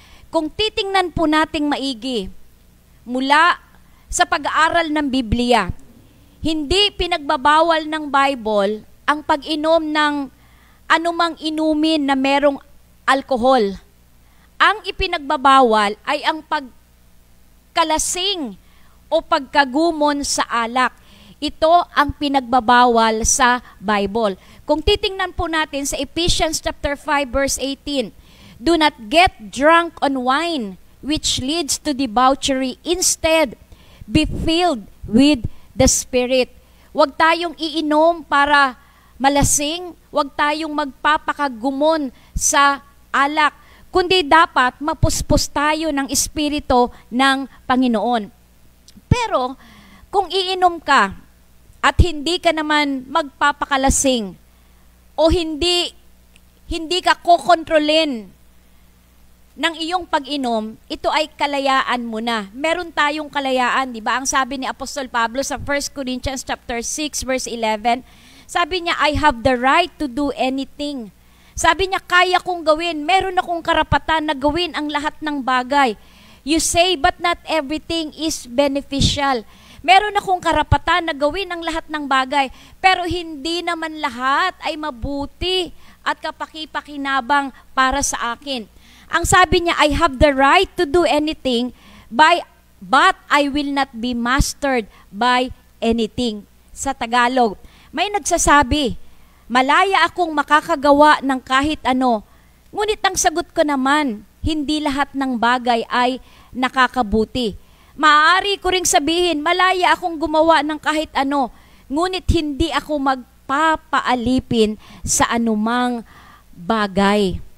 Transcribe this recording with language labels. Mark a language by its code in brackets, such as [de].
[tl] Kung titingnan po nating maigi, mula sa pag-aaral ng Biblia, hindi pinagbabawal ng Bible ang pag-inom ng anumang inumin na merong alcohol. Ang ipinagbabawal ay ang pagkalasing o pagkagumon sa alak. Ito ang pinagbabawal sa Bible. Kung titingnan po natin sa Ephesians chapter 5 verse 18, [en] do not get drunk on wine, which leads to debauchery. Instead, be filled with the Spirit. [tl] Huwag tayong iinom para malasing, huwag tayong magpapakagumon sa alak, kundi dapat mapuspos tayo ng Espiritu ng Panginoon. Pero, kung iinom ka at hindi ka naman magpapakalasing o hindi ka kokontrolin ng iyong pag-inom, ito ay kalayaan mo na. Meron tayong kalayaan, di ba? Ang sabi ni Apostol Pablo sa 1 Corinthians chapter 6 verse 11, sabi niya, [en] I have the right to do anything. [tl] Sabi niya, kaya kong gawin, meron akong karapatan na gawin ang lahat ng bagay. [en] You say, but not everything is beneficial. [tl] Meron akong karapatan na gawin ang lahat ng bagay, pero hindi naman lahat ay mabuti at kapaki-pakinabang para sa akin. Ang sabi niya, [en] I have the right to do anything, but I will not be mastered by anything. [tl] Sa Tagalog, may nagsasabi, malaya akong makakagawa ng kahit ano, ngunit ang sagot ko naman, hindi lahat ng bagay ay nakakabuti. Maaari ko ring sabihin, malaya akong gumawa ng kahit ano, ngunit hindi ako magpapaalipin sa anumang bagay.